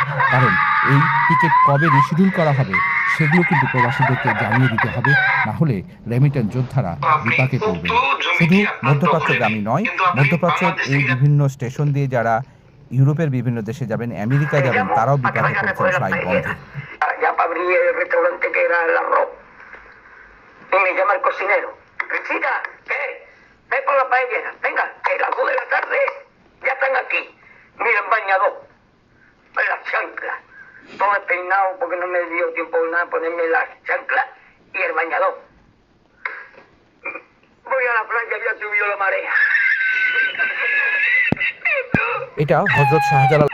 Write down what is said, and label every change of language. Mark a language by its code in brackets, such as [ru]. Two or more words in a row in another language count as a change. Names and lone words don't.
[bn] কারণ এই টিকিট কবে রিশিডিউল করা হবে সেগুলো কিন্তু প্রবাসীদেরকে জানিয়ে দিতে হবে, না হলে রেমিটেন্স যোদ্ধারা বিপাকে পড়বে। শুধু মধ্যপ্রাচ্যগামী নয়, মধ্যপ্রাচ্যের এই বিভিন্ন স্টেশন দিয়ে যারা ইউরোপের বিভিন্ন দেশে যাবেন, আমেরিকা যাবেন, তারাও বিপাকে পড়েছেন ফ্লাইট বন্ধে। [es] Ve por la paellera, venga, que las 2 de la tarde ya están aquí. Miren, bañador, la chancla. todo despeinado porque no me dio tiempo nada de ponerme las chanclas y el bañador. Voy a la playa, ya subió la marea. [bn] এটা হযরত শাহজালাল